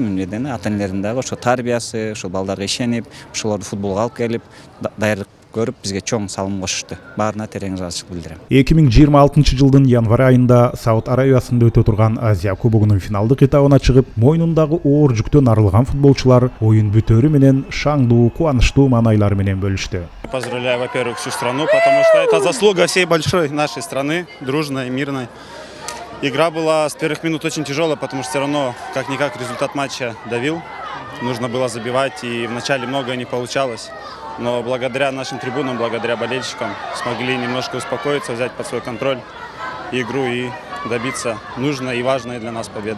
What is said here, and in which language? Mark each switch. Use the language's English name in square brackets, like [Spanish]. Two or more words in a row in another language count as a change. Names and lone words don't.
[Kyrgyz] Эмнеден ата-энелердин дагы ошо тарбиясы, ошол балдарга ишенип, ошолорду футболго алып келип, даярдык көрүп бизге чоң салым кошушту. Баарына терең ыраазычылык билдирем. 2026 жылдын январь айында Сауд Арабиясында өтө турган Азия кубогунун финалдык этабына чыгып, мойнундагы оор жүктөн арылган футболчулар оюн бүтөрү менен шаңдуу, кубанычтуу маанайлары менен бөлүштү. [Russian] Поздравляю, во-первых, всю страну, потому что это заслуга всей большой нашей страны, дружной, мирной. Игра была с первых минут очень тяжелая, потому что все равно, как-никак, результат матча давил. Нужно было забивать, и вначале многое не получалось. Но благодаря нашим трибунам, благодаря болельщикам смогли немножко успокоиться, взять под свой контроль игру и добиться нужной и важной для нас победы.